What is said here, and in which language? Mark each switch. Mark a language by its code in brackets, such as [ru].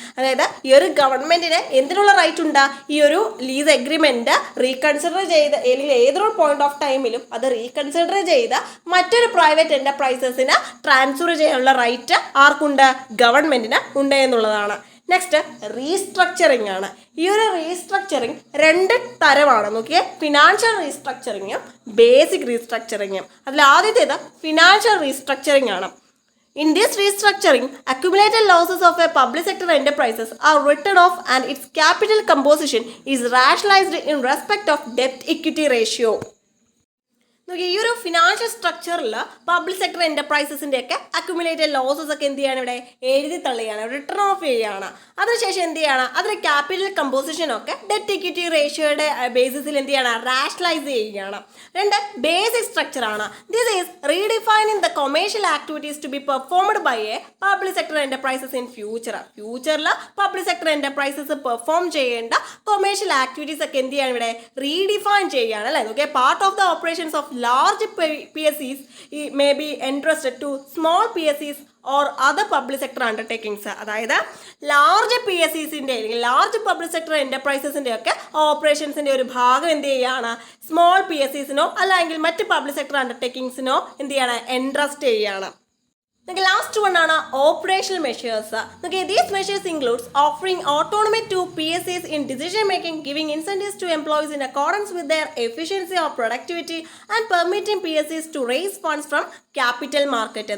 [ml] അതായത് ഈ ഒരു ഗവൺമെന്റിന് എന്തിനുള്ള റൈറ്റ് ഉണ്ട്, ഈ ഒരു ലീസ് എഗ്രിമെന്റ് റീകൺസിഡർ ചെയ്ത് അല്ലെങ്കിൽ ഏതൊരു പോയിന്റ് ഓഫ് ടൈമിലും അത് റീകൺസിഡർ ചെയ്ത് മറ്റൊരു പ്രൈവറ്റ് എന്റർപ്രൈസസിന് ട്രാൻസ്ഫർ ചെയ്യാനുള്ള റൈറ്റ് ആർക്കുണ്ട്, ഗവൺമെന്റിന് ഉണ്ട് എന്നുള്ളതാണ്. നെക്സ്റ്റ് റീസ്ട്രക്ചറിങ് ആണ്. ഈ ഒരു റീസ്ട്രക്ചറിങ് 2 തരമാണ്. നോക്കിയേ, ഫിനാൻഷ്യൽ റീസ്ട്രക്ചറിങ്ങും ബേസിക് റീസ്ട്രക്ചറിങ്ങും. അതിൽ ആദ്യത്തേത് ഫിനാൻഷ്യൽ റീസ്ട്രക്ചറിങ് ആണ്. [en] In this restructuring, accumulated losses of a public sector enterprises are written off and its capital composition is rationalized in respect of debt equity ratio. [ml] നോക്കി, ഈ ഒരു ഫിനാൻഷ്യൽ സ്ട്രക്ചറിൽ public sector എന്റർപ്രൈസസിന്റെ ഒക്കെ accumulated losses ഒക്കെ എന്ത് ചെയ്യാണ്, ഇവിടെ എഴുതി തള്ളുകയാണ്, റിട്ടേൺ ഓഫ് ചെയ്യുകയാണ്. അതിനുശേഷം എന്ത് ചെയ്യണം, അതിന്റെ ക്യാപിറ്റൽ കമ്പോസിഷൻ ഒക്കെ ഡെറ്റ് ഇക്വിറ്റി റേഷ്യോയുടെ ബേസിസിൽ എന്ത് ചെയ്യണം, റാഷണലൈസ് ചെയ്യുകയാണ്. 2 ബേസിക് സ്ട്രക്ചർ ആണ്. [en] this is redefining the commercial activities to be performed by a public sector enterprises in ഫ്യൂച്ചറിൽ [ml] പബ്ലിക് സെക്ടർ എന്റർപ്രൈസസ് പെർഫോം ചെയ്യേണ്ട കൊമേഴ്ഷ്യൽ ആക്ടിവിറ്റീസ് ഒക്കെ എന്ത് ചെയ്യാണ്, ഇവിടെ റീഡിഫൈൻ ചെയ്യുകയാണ് അല്ലേ. [en] Okay, part of the operations of large PSEs may be entrusted to small PSEs or other public sector undertakings. [ml] അതായത് large PSEസിൻ്റെ അല്ലെങ്കിൽ ലാർജ് പബ്ലിക് സെക്ടർ എന്റർപ്രൈസസിൻ്റെ ഒക്കെ ഓപ്പറേഷൻസിൻ്റെ ഒരു ഭാഗം എന്ത് ചെയ്യുകയാണ്, സ്മോൾ PSEസിനോ അല്ലെങ്കിൽ മറ്റ് പബ്ലിക് സെക്ടർ അണ്ടർടേക്കിങ്സിനോ എന്ത് ചെയ്യാണ്, എൻട്രസ്റ്റ് ചെയ്യുകയാണ്. ലാസ്റ്റ് വൺ ആണ് operational measures. [en] These measures includes offering autonomy to PSEs in decision making, giving incentives to employees in accordance with their efficiency or productivity and permitting PSEs to raise funds from capital market.